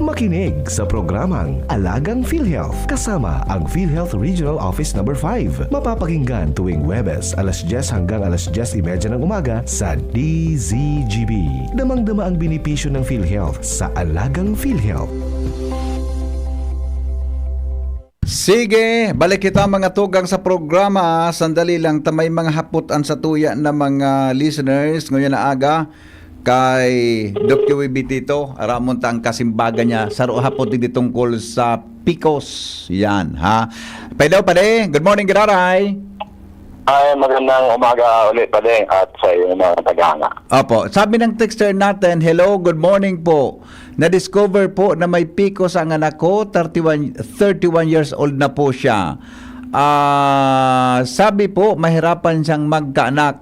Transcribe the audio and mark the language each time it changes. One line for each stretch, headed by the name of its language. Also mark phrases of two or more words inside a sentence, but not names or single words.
Filipino: Makinig sa programang Alagang PhilHealth kasama ang PhilHealth Regional Office No. 5. Mapapakinggan tuwing Huwebes alas 10 hanggang alas 10:30 ng umaga sa DZGB. Damang-dama ang benepisyo ng PhilHealth sa Alagang PhilHealth.
Bikol: Sige, balik kita mga tugang sa programa. Sandali lang, tamay mga haputan sa tuya na mga listeners ngayon na aga kay Dr. Wibi Tito. Aramon ta ang kasimbaga niya sa hapot din tungkol sa PCOS. Yan, ha? Pwede pa de.
English: Good morning,
Bikol: Giraray.
Filipino: Ay, magandang umaga ulit pa din at sa iyong mga tagahanga. Opo, sabi ng texter natin,
English: hello, good morning
Filipino: po. Na-discover po na may PCOS ang anak ko, 31 years old na po siya. Sabi po, mahirapan siyang magkaanak.